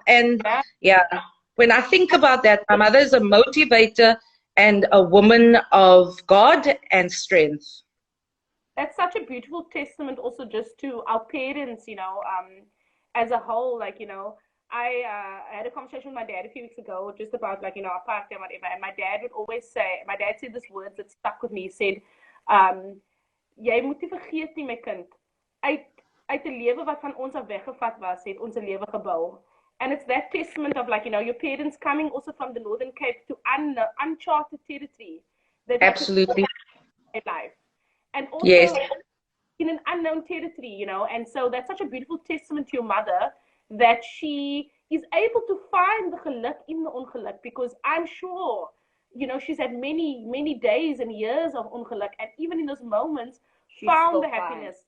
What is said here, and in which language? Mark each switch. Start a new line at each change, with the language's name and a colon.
English: And yeah, when I think about that, my mother is a motivator and a woman of God and strength. That's such a beautiful testament also just to our parents, as a whole. Like, I had a conversation with my dad a few weeks ago just about, like, our party and whatever. And my dad said this words that stuck with me. He said,
Afrikaans: jy moet nie vergeet nie, my kind. Uit 'n lewe wat van ons af weggevat was, het ons 'n lewe gebou.
English: And it's that testament of, like, your parents coming also from the Northern Cape to uncharted territory. Absolutely. In life. And also in an unknown territory, and so that's such a beautiful testament to your mother, that she is able to find the geluk in the ongeluk, because I'm sure, she's had many, many days and years of ongeluk, and even in those moments, found the happiness.